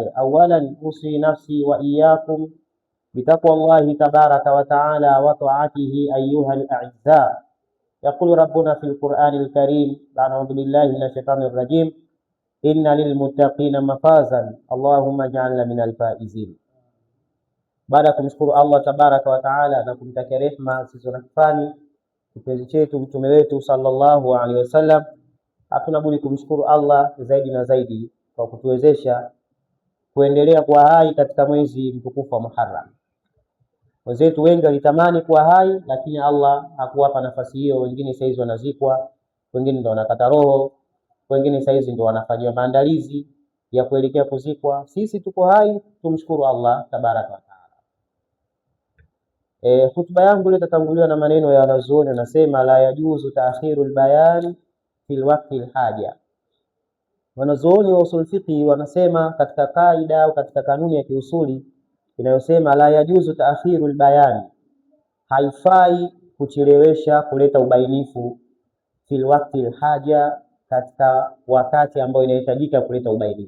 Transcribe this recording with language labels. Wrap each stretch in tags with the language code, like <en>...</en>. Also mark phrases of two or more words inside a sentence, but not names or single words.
<ar>أولا أوصي نفسي وإياكم بتقوى الله تبارك وتعالى وطاعته أيها الأعزاء. يقول ربنا في القرآن الكريم: أعوذ بالله من الشيطان الرجيم: إن للمتقين مفازا اللهم اجعلنا من الفائزين.</ar> <sw>Baada ya kumshukuru Allah</sw> <ar>تبارك وتعالى</ar> <sw>na kumtakia rehema zisizo na kifani kipenzi chetu mtume wetu</sw> <ar>صلى الله عليه وسلم,</ar> <sw>hatuna budi kumshukuru Allah zaidi na zaidi kwa kutuwezesha kuendelea kuwa hai katika mwezi mtukufu wa Muharram. Wenzetu wengi walitamani kuwa hai, lakini Allah hakuwapa nafasi hiyo. Wengine saizi wanazikwa, wengine ndo wanakata roho, wengine saizi ndo wanafanywa maandalizi ya kuelekea kuzikwa. Sisi tuko hai, tumshukuru Allah</sw> <ar>تبارك وتعالى.</ar> <sw>Hutuba yangu leo tatanguliwa na maneno ya wanazuoni, nasema</sw> <ar>لا يجوز تأخير البيان في وقت الحاجة.</ar> <sw>Wanazuoni wa usul fiqh wanasema katika kaida au katika kanuni ya kiusuli inayosema</sw> <ar>لا يجوز تأخير البيان,</ar> <sw>haifai kuchelewesha kuleta ubainifu</sw> <ar>في وقت الحاجة,</ar> <sw>katika wakati ambao inahitajika kuleta ubainifu.</sw>